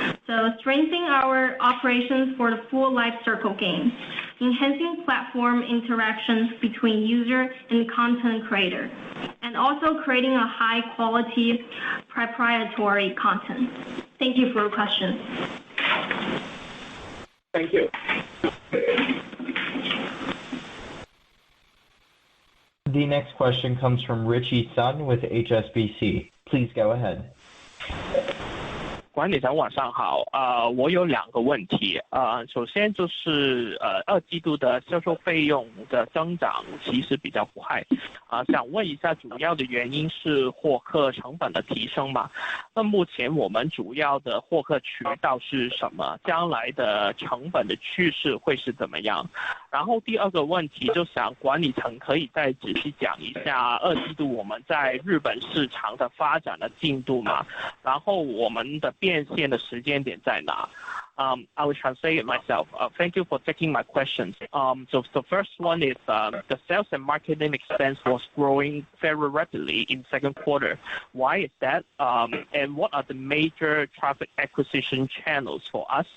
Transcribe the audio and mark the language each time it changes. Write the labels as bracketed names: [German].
[English] So strengthening our operations for the full life circle game, enhancing platform interactions between user and content creator, and also creating a high quality proprietary content. Thank you for your question. Thank you. The next question comes from Richie Sun with HSBC. Please go ahead. [Chinese] 管理层晚上好，我有2个问题，首先就是2季度的销售费用的增长其实比较快，想问一下主要的原因是获客成本的提升吗？那目前我们主要的获客渠道是什么？将来的成本的趋势会是怎么样？然后第2个问题就想管理层可以再仔细讲一下2季度我们在日本市场的发展的进度吗？然后我们的变现的时间点在哪？ [English] I will translate it myself. Thank you for taking my questions. So the first one is the sales and marketing expense was growing very rapidly in second quarter. Why is that? And what are the major traffic acquisition channels for us?